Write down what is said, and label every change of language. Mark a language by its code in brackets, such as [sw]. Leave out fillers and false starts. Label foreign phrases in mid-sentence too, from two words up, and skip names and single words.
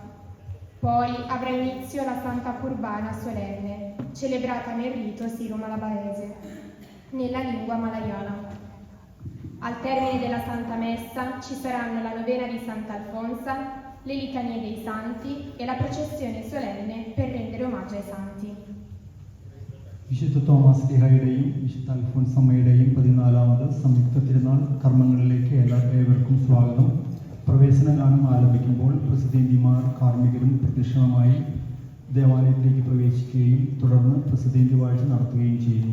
[it] Poi avrà inizio la Santa Curbana solenne, celebrata nel rito siro-malabarese, nella lingua malayala. Al termine della Santa Messa ci saranno la novena di Sant'Alfonsa, le litanie dei santi e la processione solenne per rendere omaggio ai santi. [ml] വിശുദ്ധ തോമസ് ലിഹായുടെയും വിശുദ്ധ അൽഫോൻസമ്മയുടെയും 14ാമത് സംയുക്ത തിരുനാൾ കർമ്മങ്ങളിലേക്ക് ഏവർക്കും സ്വാഗതം. പ്രവേശന ഗാനം ആലപിക്കുമ്പോൾ പ്രസിദ്ധേന്തിമാർ കാർമ്മികരും പ്രദക്ഷിണമായി ദേവാലയത്തിലേക്ക് പ്രവേശിക്കുകയും തുടർന്ന് പ്രസിദ്ധേന്തി വാഴ്ച നടത്തുകയും ചെയ്യുന്നു.